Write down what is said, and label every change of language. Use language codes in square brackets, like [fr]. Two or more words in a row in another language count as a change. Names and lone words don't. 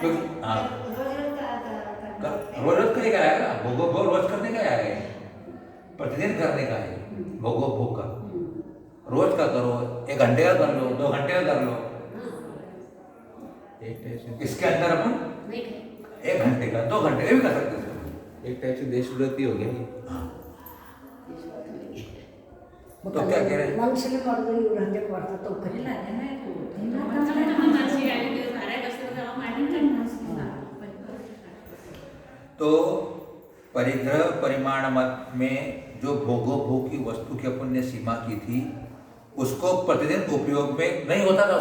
[hi] क्योंकि हाँ रोज रोज करेगा आएगा, भोगो भोग रोज करने का आएगा, प्रतिदिन करने का है भोगो भोग का, रोज का करो, 1 घंटे का कर लो, 2 घंटे का कर लो, इसके अंदर अपन 1 घंटे का, 2 घंटे का भी कर सकते हैं। एक टाइप से देशव्रती हो गया ये। हाँ। तो क्या कह रहे हैं? [kn] ಮನುಷ್ಯನ ಮಾಡೋದು ಇವ್ರು ಹಂಗೆ ಕೊಡ್ತಾ ತೋಕರಿ [hi] तो परिग्रह परिमाण मत में जो भोगो भोग की वस्तु की अपन ने सीमा की थी, उसको प्रतिदिन उपयोग में नहीं होता था।